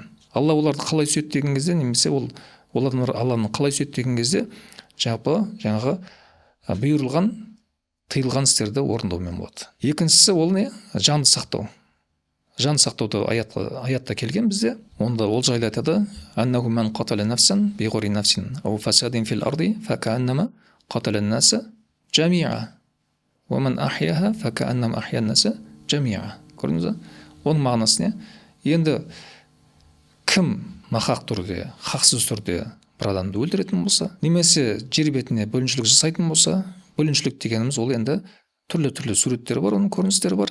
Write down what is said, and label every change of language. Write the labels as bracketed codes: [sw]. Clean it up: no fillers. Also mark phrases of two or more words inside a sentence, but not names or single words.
[kk] Алла оларды қалай сүйеді деген кезде, немесе ол адамдар Алланы қалай сүйеді деген кезде, жаңағы бұйырылған, тыйылған істерді орындаумен болады. Екіншісі ол не? Жанды сақтау. Жан сақтауды аятта келген бізде. Онда ол жайлы айтады: [ar] «أنه من قتل نفسا بغير نفس أو فساد في الأرض فكأنما قتل الناس جميعا ومن أحياها فكأنما أحيا الناس جميعا». [kk] Көрдіңіз бе? Оның мағынасы не? Енді кім нахақ түрде, хақсыз түрде бір адамды өлтіретін болса, немесе жер бетіне бөліншілік жасайтын болса, бөліншілік дегеніміз ол енді түрлі суреттері бар, оның көріністері бар.